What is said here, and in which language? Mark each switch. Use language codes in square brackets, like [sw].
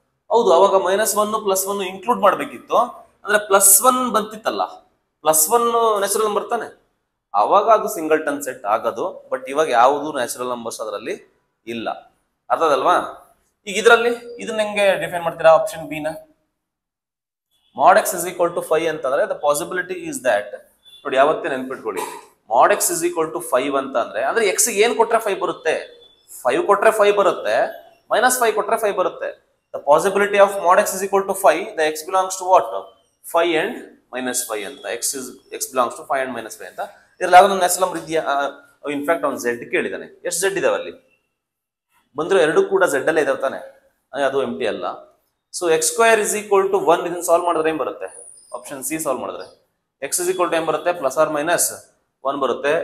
[kn] ಹೌದು, ಅವಾಗ -1 +1 ಇನ್ಕ್ಲೂಡ್ ಮಾಡ್ಬೇಕಿತ್ತು. ಅಂದ್ರೆ +1 ಬಂತಿತ್ತಲ್ಲ, +1 ನ್ಯಾಚುರಲ್ ನಂಬರ್ ತಾನೆ, ಅವಾಗ ಅದು ಸಿಂಗಲ್ಟನ್ ಸೆಟ್ ಆಗೋದು. ಬಟ್ ಇವಾಗ ಯಾವುದು ನ್ಯಾಚುರಲ್ ನಂಬರ್ಸ್ ಅದರಲ್ಲಿ ಇಲ್ಲ. ಅರ್ಥದಲ್ವಾ? ಈಗ ಇದರಲ್ಲಿ ಇದನ್ನ ಹೆಂಗೆ ಡಿಫೈನ್ ಮಾಡ್ತೀರಾ? ಆಪ್ಷನ್ ಬಿ ನ mod x is equal to 5 ಅಂತಂದ್ರೆ [en] the possibility is that, [kn] ನೋಡಿ ಯಾವತ್ತೇ ನೆನ್ಪಿಟ್ಕೊಳ್ಳಿ, mod x is equal to 5 ಅಂತ ಅಂದ್ರೆ x ಗೆ ಏನ್ ಕೊಟ್ರೆ 5 ಬರುತ್ತೆ? 5 ಕೊಟ್ರೆ 5 ಬರುತ್ತೆ, -5 ಕೊಟ್ರೆ 5 ಬರುತ್ತೆ. [en] The possibility of mod x is equal to 5, the x belongs to what? 5 and -5 ಅಂತ. x belongs to 5 and -5 ಅಂತ. [kn] ಇದ್ರಲ್ಲಿ ಯಾವ್ದೊಂದು ನ್ಯಾಚುರಲ್ ನಂಬರ್ ಇದೆಯಾ? ಇನ್ಫ್ಯಾಕ್ಟ್ ಅವ್ನು z ಕೇಳಿದಾನೆ. ಎಷ್ಟು z ಇದಾವೆ ಅಲ್ಲಿ? ಬಂದ್ರು ಎರಡು ಕೂಡ z ಅಲ್ಲೇ ಇದಾವೆ ತಾನೆ, ಅದು ಎಂಟಿ ಅಲ್ಲ. So x² is equal to 1 ಇದನ್ನ ಸಾಲ್ವ್ ಮಾಡಿದ್ರೆ ಏನ್ ಬರುತ್ತೆ? ಆಪ್ಷನ್ ಸಿ ಸಾಲ್ವ್ ಮಾಡಿದ್ರೆ x is equal to ಏನ್ ಬರುತ್ತೆ? +or -1 ಬರುತ್ತೆ.